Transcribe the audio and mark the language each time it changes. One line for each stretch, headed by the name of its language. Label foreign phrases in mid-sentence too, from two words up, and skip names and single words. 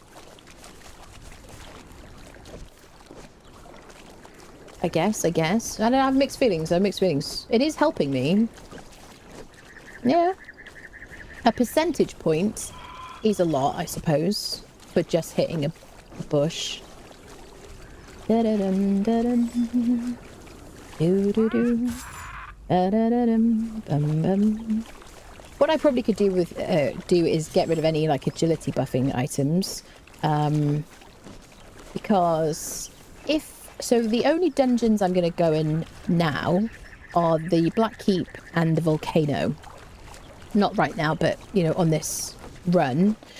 English: I guess. I don't have mixed feelings. It is helping me. Yeah. A percentage point is a lot, I suppose, for just hitting a bush. Da-da-dum, da-dum. Do-do-do. Da-da-da-dum, bum-bum. What I probably could do is get rid of any, like, agility buffing items. Because so the only dungeons I'm going to go in now are the Black Keep and the Volcano. Not right now, but, you know, on this run.